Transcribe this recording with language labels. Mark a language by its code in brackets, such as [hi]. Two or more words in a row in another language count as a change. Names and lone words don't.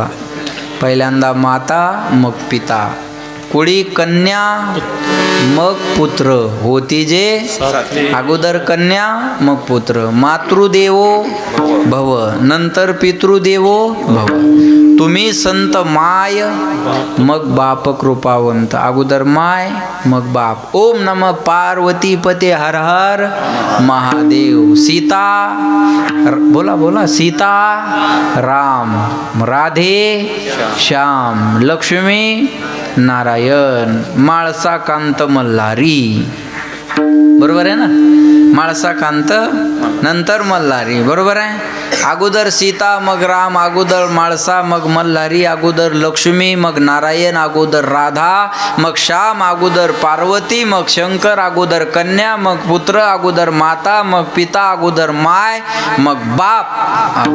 [mr] पहिल्यांदा माता मग पिता. कुळी कन्या मग पुत्र होती जे, अगोदर कन्या मग पुत्र. [sa] मातृदेवो भव, नंतर पितृदेवो भव. [mr] तुम्ही संत माय मग बाप कृपावंत. अगोदर माय मग बाप. [sa] ओम नमः पार्वती पते हर हर महादेव. [mr] सीता बोला बोला, सीता राम, राधे श्याम, लक्ष्मी नारायण, माळसा कांत मल्हारी. बरोबर आहे ना, माळसा कांत नंतर मल्हारी. बरोबर आहे. अगोदर सीता मग राम, अगोदर माळसा मग मल्हारी, अगोदर लक्ष्मी मग नारायण, अगोदर राधा मग श्याम, अगोदर पार्वती मग शंकर, अगोदर कन्या मग पुत्र, अगोदर माता मग पिता, अगोदर माय मग बाप.